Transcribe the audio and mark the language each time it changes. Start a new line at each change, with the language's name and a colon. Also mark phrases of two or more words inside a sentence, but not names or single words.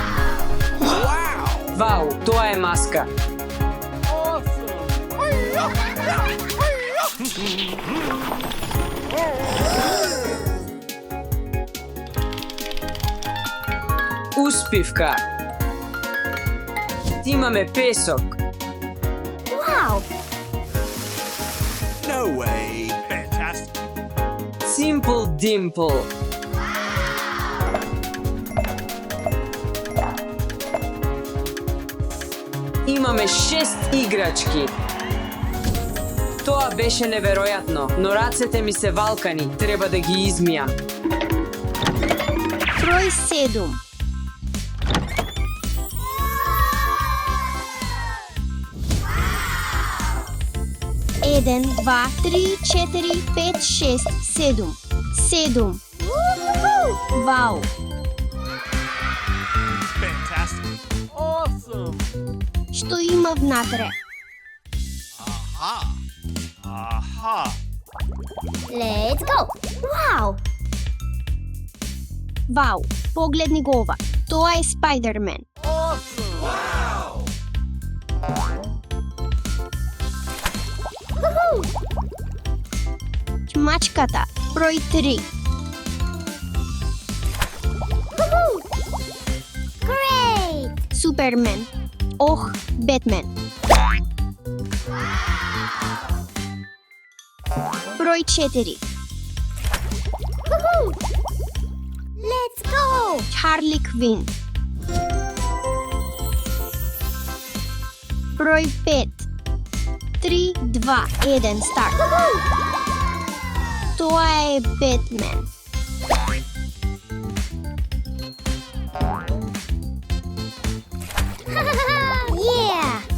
Macedonian: Вау, тоа е маска. Успивка. Имаме песок.
English: Wow! No way. Fantastic. Simple Dimple.
Macedonian: Имаме 6 играчки. Тоа беше неверојатно, но рацете ми се валкани, треба да ги измијам. Број 7. Еден, два, три, 4, 5, 6, 7. 7. Вау!
English: Fantastic. Awesome.
Macedonian: Што има внатре? Aha.
English: Let's go!
Macedonian: Вау! Вау! Погледни го ова. Тоа е Спайдермен. Мачката. Број 3.
English: Great! Супермен.
Macedonian: Ох, Бетмен. Број 4.
English: Let's go!
Macedonian: Харли Квин. Број 5. 3, 2, 1, старт. Тоа е Бетмен.
English: Yeah!